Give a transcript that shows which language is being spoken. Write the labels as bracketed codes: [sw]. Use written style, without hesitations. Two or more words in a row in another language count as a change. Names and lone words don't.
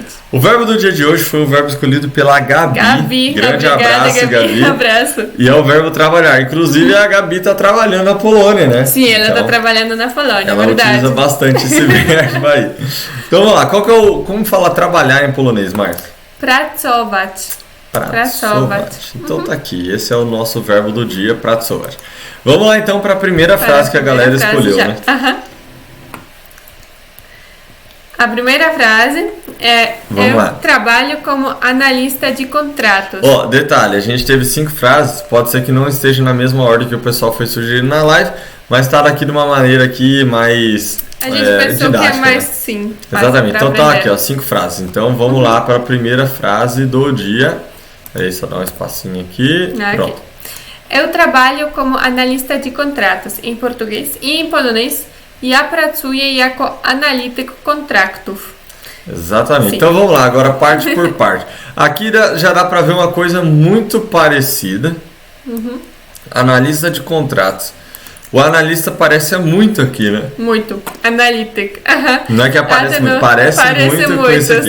[pt] O verbo do dia de hoje foi o verbo escolhido pela Gabi. Grande abraço, Gabi. Abraço. E é o verbo trabalhar. Inclusive, a Gabi tá trabalhando na Polônia, né? Sim, ela tá trabalhando na Polônia, ela utiliza bastante esse verbo aí. Então, vamos lá, como fala trabalhar em polonês, Marta? [pl] Pracować. Pracować. [pt] Então tá aqui, esse é o nosso verbo do dia, pracować. Vamos lá então para a primeira frase que a galera escolheu, né? A primeira frase é: eu trabalho como analista de contratos. Detalhe, a gente teve 5 frases, pode ser que não esteja na mesma ordem que o pessoal foi sugerindo na live, mas está aqui de uma maneira aqui mais a gente pensou didática, que é mais, né? sim. Exatamente, então tá aqui, ó, 5 frases. Então vamos lá para a primeira frase do dia. Aí só dá um espacinho aqui. Pronto. Eu trabalho como analista de contratos em português e em polonês. [pl] Ja pracuję jako analityk kontraktów. [pt] Exatamente. Sim. Então vamos lá, agora parte por parte. Aqui já dá para ver uma coisa muito parecida. Analista de contratos. O analista aparece muito aqui, né? Muito. Analytic. Não é que aparece muito, parece muito com esse aqui.